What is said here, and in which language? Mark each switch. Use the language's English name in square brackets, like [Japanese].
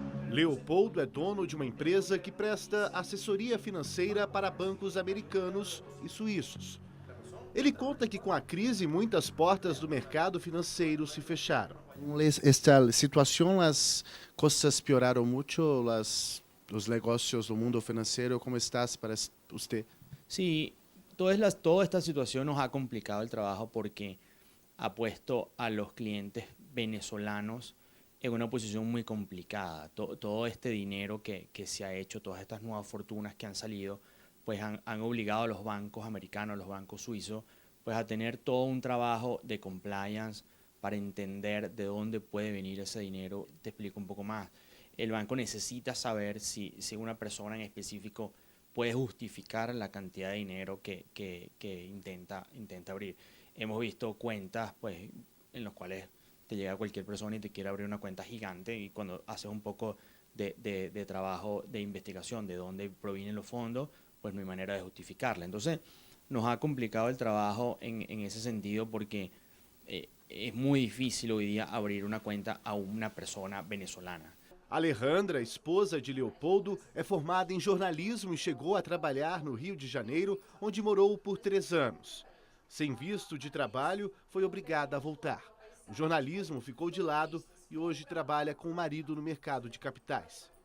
[Portuguese] Leopoldo é dono de uma empresa que presta assessoria financeira para bancos americanos e suíços. Ele conta que com a crise muitas portas do mercado financeiro se fecharam. Esta situação, as coisas pioraram muito, os negócios do mundo financeiro, como está para você? [Spanish] Sí, toda esta situación nos ha complicado el trabajo porque ha puesto a los clientes venezolanos en una posición muy complicada. Todo este dinero que se ha hecho, todas estas nuevas fortunas que han salido, pues han obligado a los bancos americanos, a los bancos suizos, pues a tener todo un trabajo de compliance para entender de dónde puede venir ese dinero. Te explico un poco más. El banco necesita saber si una persona en específico puede justificar la cantidad de dinero que intenta abrir. Hemos visto cuentas pues, en las cuales te llega cualquier persona y te quiere abrir una cuenta gigante, y cuando haces un poco de trabajo de investigación de dónde provienen los fondos, pues no hay manera de justificarla. Entonces, nos ha complicado el trabajo en ese sentido porque es muy difícil hoy día abrir una cuenta a una persona venezolana. [Portuguese] Alejandra, esposa de Leopoldo, é formada em jornalismo e chegou a trabalhar no Rio de Janeiro, onde morou por 3 anos. Sem visto de trabalho, foi obrigada a voltar. O jornalismo ficou de lado e hoje trabalha com o marido no mercado de capitais.